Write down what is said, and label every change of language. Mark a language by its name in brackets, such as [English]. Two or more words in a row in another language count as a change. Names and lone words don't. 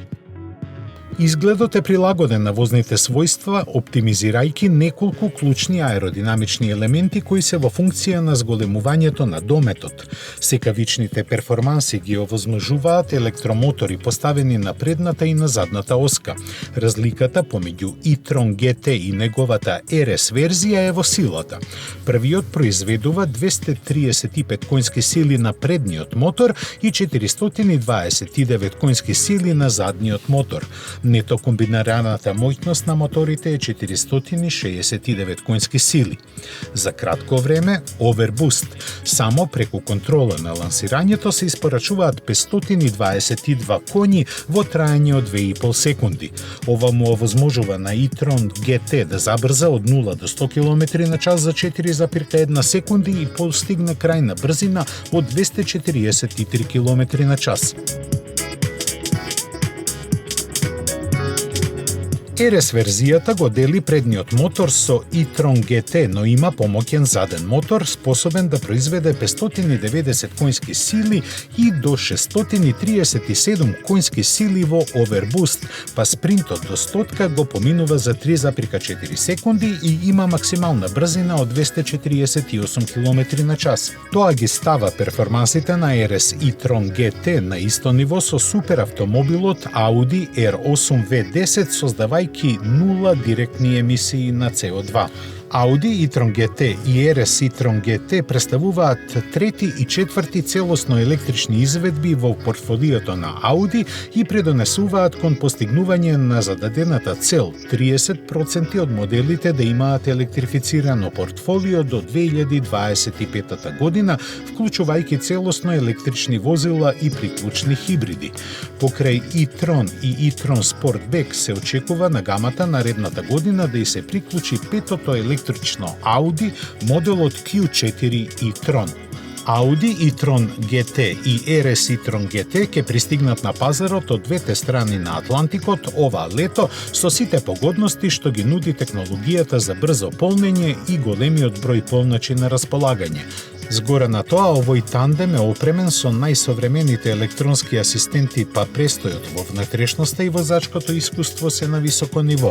[Macedonian] Изгледот е прилагоден на возните својства, оптимизирајќи неколку клучни аеродинамични елементи кои се во функција на зголемувањето на дометот. Секавичните перформанси ги овозможуваат електромотори поставени на предната и на задната оска. Разликата помеѓу e-tron GT и неговата RS верзија е во силата. Првиот произведува 235 конски сили на предниот мотор и 429 конски сили на задниот мотор. Нето комбинираната моќност на моторите е 469 конски сили. За кратко време, Overboost, само преку контрола на лансирањето се испорачуваат 522 коњи во траење од 2,5 секунди. Ова му овозможува на e-tron GT да забрза од 0 до 100 км на час за 4,1 секунди и постигне крајна брзина од 243 км на час. RS верзијата го дели предниот мотор со e-tron GT, но има помоќен заден мотор, способен да произведе 590 конски сили и до 637 конски сили во Overboost, па спринтот до стотка го поминува за 3,4 секунди и има максимална брзина од 248 км на час. Тоа ги става перформансите на RS e-tron GT на исто ниво со суперавтомобилот Audi R8 V10, создавајќи нула директни емисии на CO2. Audi e-tron GT и RS e-tron GT представуваат трети и четврти целосно електрични изведби во портфолиото на Audi и предонесуваат кон постигнување на зададената цел 30% од моделите да имаат електрифицирано портфолио до 2025 година, вклучувајќи целосно електрични возила и приклучни хибриди. Покрај e-tron и e-tron Sportback се очекува на гамата наредната година да и се приклучи петото електрично Audi моделот Q4 e-tron. Audi e-tron GT и RS e-tron GT ќе пристигнат на пазарот од двете страни на Атлантикот ова лето со сите погодности што ги нуди технологијата за брзо полнење и големиот број полначи на располагање. Згора на тоа, овој тандем е опремен со најсовремените електронски асистенти, па престојот во внатрешноста и возачкото искуство се на високо ниво.